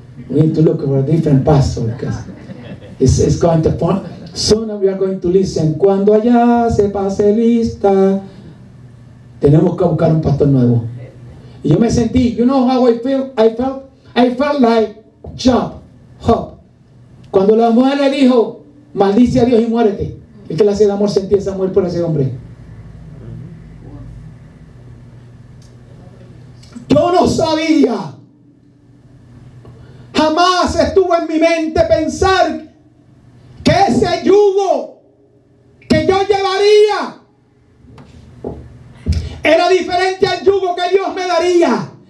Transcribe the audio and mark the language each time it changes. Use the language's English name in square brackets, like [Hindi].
[English] We need to look for a different pastor because it's going to fall. Soon we are going to listen. [Spanish] Cuando allá se pase lista, tenemos que buscar un pastor nuevo. Y yo me sentí, [English] you know how I felt like Job. [Spanish] Cuando la mujer le dijo, maldice a Dios y muérete. ¿Qué clase de amor sentía esa mujer por ese hombre? Yo no sabía. Jamás estuvo en mi mente pensar que ese yugo que yo llevaría era diferente al yugo que Dios me daría.